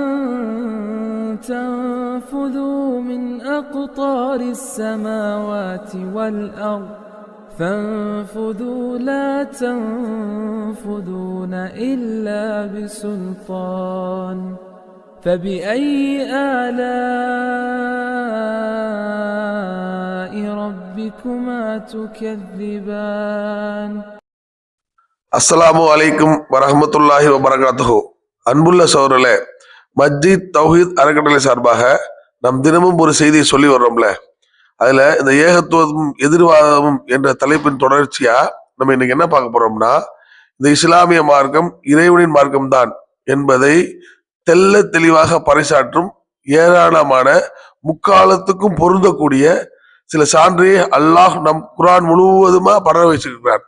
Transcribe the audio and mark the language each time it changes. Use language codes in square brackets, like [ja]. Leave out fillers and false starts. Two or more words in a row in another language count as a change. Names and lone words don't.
[ar] تنفذوا من أقطار السماوات والأرض فانفذوا لا تنفذون إلا بسلطان فبأي آلاء ربكما تكذبان السلام عليكم ورحمة الله وبركاته. [ta] அன்புள்ள சகோதரர்களே, மஸ்ஜித் தௌஹீத் அறக்கட்டளை சார்பாக நம் தினமும் ஒரு செய்தியை சொல்லி வர்றோம்ல, அதுல இந்த ஏகத்துவமும் எதிர்வாதமும் என்ற தலைப்பின் தொடர்ச்சியா நம்ம இன்னைக்கு என்ன பார்க்க போறோம்னா, இந்த இஸ்லாமிய மார்க்கம் இறைவனின் மார்க்கம் தான் என்பதை தெல்ல தெளிவாக பறைசாற்றும் ஏராளமான முக்காலத்துக்கும் பொருந்தக்கூடிய சில சான்றையை அல்லாஹ் நம் குர்ஆன் முழுவதுமா பரவ வச்சிருக்கிறார்.